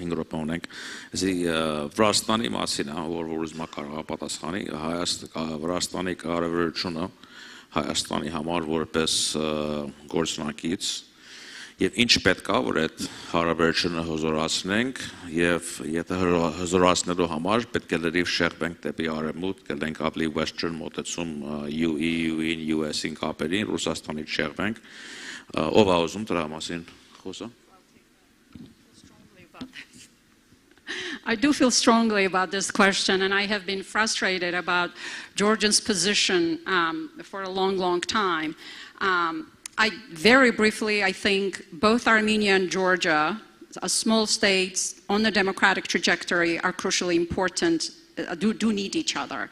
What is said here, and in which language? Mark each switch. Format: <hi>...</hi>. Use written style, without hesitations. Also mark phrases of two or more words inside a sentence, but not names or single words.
<hy>5 րոպե ունենք, Վրաստանի մասին, որ ուզում կարող պատասխանի, Վրաստանի կարևորությունը Հայաստանի համար որպես գործնակից եւ ինչ պետք է որ այդ հարաբերությունը հզորացնենք եւ եթե հզորացնելու համար պետք է լրիվ շեղվենք դեպի արևմուտք, գտնենք ավելի western մոտեցում EU-ին, US-ին կապերին, Ռուսաստանից շեղվենք, ով է ուզում դրա մասին խոսա։</hy> <en>I do feel strongly about this question, and I have been frustrated about Georgia's position for a long, long time. Very briefly, I think both Armenia and Georgia, as small states on the democratic trajectory, are crucially important, do need each other.</en>